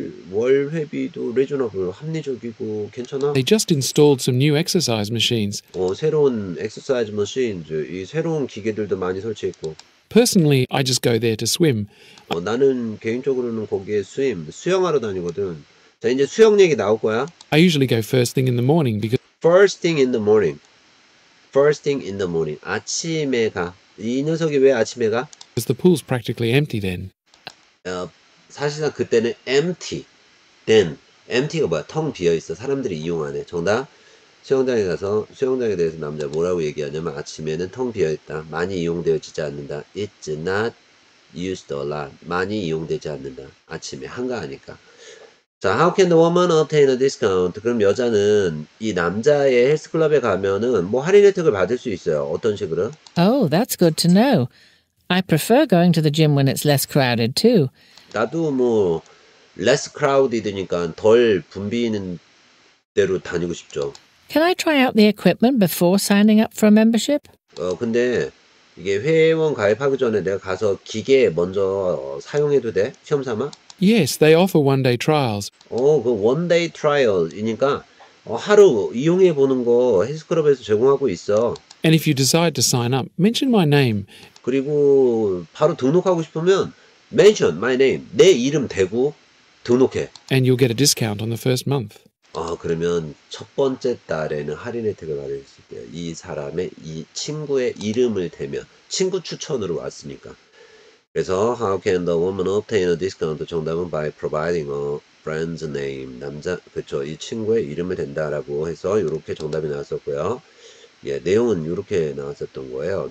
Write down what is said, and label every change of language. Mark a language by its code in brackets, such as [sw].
[ko] 월 회비도 reasonable, 합리적이고 괜찮아? [en] they just installed some new exercise machines. [ko] 새로운 엑서사이즈 머신즈, 이 새로운 기계들도 많이 설치했고. [en] Personally, I just go there to swim. [ko] 나는 개인적으로는 거기에 수영하러 다니거든. 자, 이제 수영 얘기 나올 거야. [en] I usually go first thing in the morning because First thing in the morning. First thing in the morning. [ko] 아침에 가. 이 녀석이 왜 아침에 가? [en] the pool's practically empty then. [ko] 사실상 그때는 empty. then. empty가 뭐야? 텅 비어 있어. 사람들이 이용 안 해. 정답. 수영장에 가서 수영장에 대해서 남자 뭐라고 얘기하냐면 아침에는 텅 비어있다. 많이 이용되어지지 않는다. [en] It's not used a lot. [ko] 많이 이용되지 않는다. 아침에 한가하니까. 자, [en] how can the woman obtain a discount? [ko] 그럼 여자는 이 남자의 헬스클럽에 가면은 뭐 할인 혜택을 받을 수 있어요. 어떤 식으로? [en] Oh, that's good to know. I prefer going to the gym when it's less crowded too. [ko] 나도 뭐 [en] less crowded [ko] 니까 덜 붐비는 대로 다니고 싶죠. [en] Can I try out the equipment before signing up for a membership? [ko] 근데 이게 회원 가입하기 전에 내가 가서 기계 먼저 사용해도 돼? 시험 삼아? [en] Yes, they offer one-day trials. [ko] 그 원데이 트라이얼이니까 하루 이용해 보는 거 헬스클럽에서 제공하고 있어. [en] And if you decide to sign up, mention my name. [ko] 그리고 바로 등록하고 싶으면 [en] mention my name, [ko] 내 이름 대고 등록해. [en] And you'll get a discount on the first month. [ko] 그러면 첫 번째 달에는 할인 혜택을 받을 수 있대요. 이 사람의 이 친구의 이름을 대면 친구 추천으로 왔으니까. 그래서 [en] how can the woman obtain a discount? [ko] 정답은 [en] by providing a friend's name. [ko] 남자 그쵸 이 친구의 이름을 댄다라고 해서 이렇게 정답이 나왔었고요. 예, 내용은 이렇게 나왔었던 거예요.